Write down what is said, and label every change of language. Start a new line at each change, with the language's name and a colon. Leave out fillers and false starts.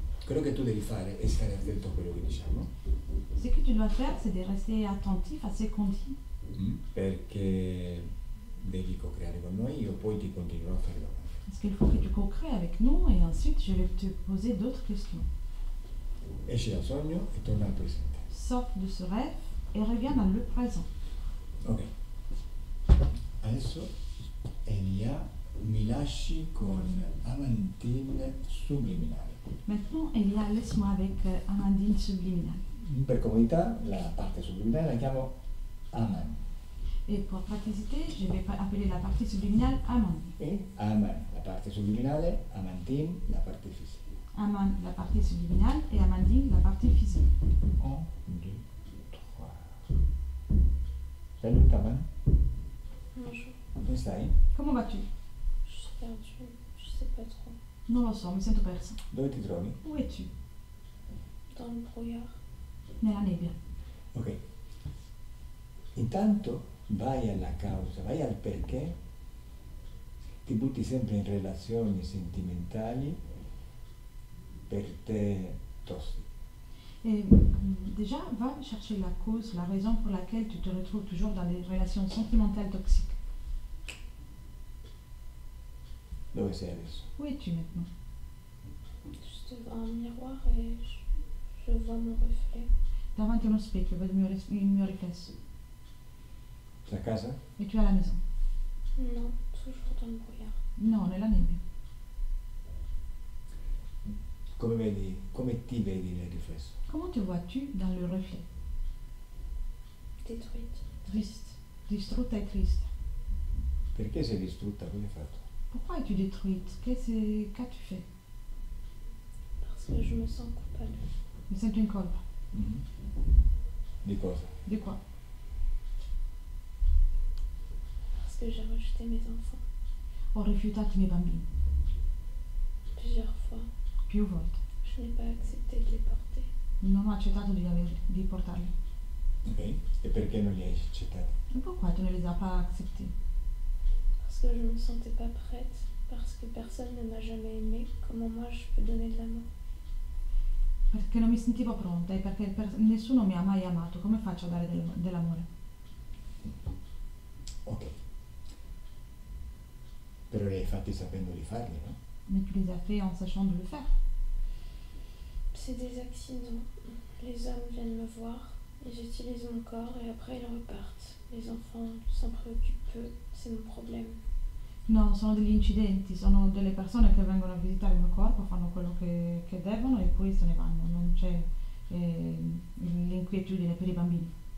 Italian: Quello che tu devi fare è stare attento a quello che diciamo.
French: Ce que tu dois faire, c'est de rester attentif à ce qu'on dit.
Italian: Perché devi co-creare con noi, io poi ti continuerò a fare domande.
French: Parce qu'il faut que tu co-crées avec nous et ensuite je vais te poser d'autres questions.
Italian: Esci dal sogno e torna al presente.
French: Sors de ce rêve et reviens dans le présent. Ok.
Italian: Adesso Elia mi lasci con Amandine subliminale.
French: Maintenant, Elia, laisse-moi avec Amandine subliminale.
Italian: Per comodità la parte subliminale la chiamo Aman.
French: Et pour praticité, je vais appeler la partie subliminale Aman.
Italian: E Aman, la parte subliminale, Amandine, la parte fisica.
French: Aman, la partie subliminale, et Amandine, la partie physique. 1, 2, 3. Salut Aman, Bonjour.
Italian: come stai?
French: Comment vas-tu? Je suis perdue. Je sais pas trop.
Italian: Non lo so, mi sento persa. Dove ti trovi?
French: Où es-tu? Dans le brouillard.
Italian: Nella nebbia. Ok. Intanto vai alla causa, vai al perché ti butti sempre in relazioni sentimentali per te tossiche.
French: Et déjà, va chercher la cause, la raison pour laquelle tu te retrouves toujours dans des relations sentimentales toxiques.
Italian: Dove sei adesso?
French: Où es-tu maintenant? Je suis devant un miroir et je vois mon reflet.
Italian: Davanti a uno specchio, vedo il mio riflesso.
French: A casa? Et tu es à la maison? Non, toujours dans le brouillard.
Italian: No, nella nebbia. Come ti vedi nel riflesso?
French: Comment te vois-tu dans le reflet? Détruite.
Italian: Triste. Distrutta e triste. Perché sei distrutta? Cosa hai fatto?
French: Pourquoi es-tu détruite? Qu'as-tu fait? Parce que je me sens coupable.
Italian: Mi sento in colpa. Di cosa?
French: Di quoi? Parce que j'ai rejeté mes enfants.
Italian: Ho rifiutato i miei bambini.
French: Plusieurs fois.
Italian: Più volte.
French: Je n'ai pas accepté de les porter.
Italian: Non ho accettato di portarli. Ok. E perché non li hai accettati?
French: Et pourquoi tu ne les as pas acceptés? Parce que je ne me sentais pas prête. Parce que personne ne m'a jamais aimée. Comment moi je peux donner de l'amour?
Italian: Perché non mi sentivo pronta e perché nessuno mi ha mai amato. Come faccio a dare dell'amore? Ok. Però li hai fatti sapendo di farli, no?
French: Mais tu les as fait en sachant de le faire. C'est des accidents. Les hommes viennent me voir et j'utilise mon corps et après ils repartent. Les enfants s'en préoccupent peu, c'est mon problème.
Italian: No, sono degli incidenti, sono delle persone che vengono a visitare il mio corpo, fanno quello che devono e poi se ne vanno. Non c'è l'inquietudine per i bambini.